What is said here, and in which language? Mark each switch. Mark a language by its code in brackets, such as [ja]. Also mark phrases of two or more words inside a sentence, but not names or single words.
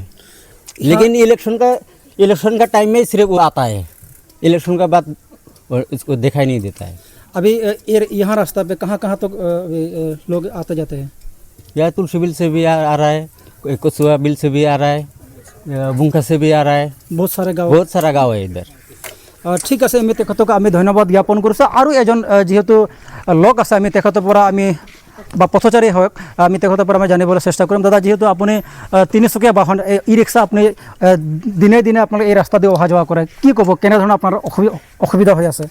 [hi] लेकिन इलेक्शन का टाइम में सिर्फ वो आता है, इलेक्शन का बाद इसको दिखाई नहीं देता है। अभी यहाँ रास्ता पे कहाँ तक लोग आते जाते हैं? या तुलसी बिल से भी आ रहा है, कुसुआ बिल से भी आ रहा है, बुंका से भी आ रहा है, बहुत सारा गाँव है इधर। [as] ঠিক আছে, আমি তেখেতক আমি ধন্যবাদ জ্ঞাপন কৰিছোঁ। আৰু এজন যেহেতু লোক আছে, আমি তেখেতৰ পৰা আমি বা পথচাৰী হওক, আমি তেখেতৰ পৰা আমি জানিবলৈ চেষ্টা কৰিম। দাদা, যেহেতু আপুনি তিনিচকীয়া বাহন ই ৰিক্সা আপুনি দিনে দিনে আপোনালোকে এই ৰাস্তা দি অহা যোৱা কৰে, কি ক'ব, কেনেধৰণৰ আপোনাৰ অসুবিধা হৈ আছে?